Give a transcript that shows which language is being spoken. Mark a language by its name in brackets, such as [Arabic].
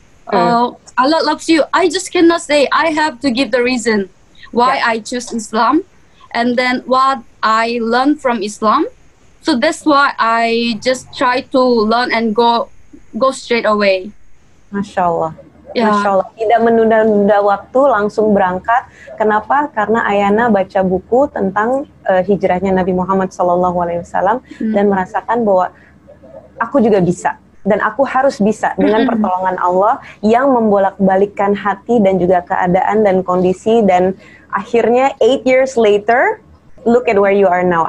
[English] Allah loves you. I just cannot say. I have to give the reason why I choose Islam, and then what I learned from Islam. So that's why I just try to learn and go straight away. [Indonesian] Masya Allah. Ya. Masya Allah. Tidak menunda-nunda waktu, langsung berangkat. Kenapa? Karena Ayana baca buku tentang hijrahnya Nabi Muhammad SAW dan merasakan bahwa aku juga bisa. Dan aku harus bisa dengan pertolongan Allah yang membolak-balikkan hati dan juga keadaan dan kondisi. Dan akhirnya [English] 8 years later, look at where you are now.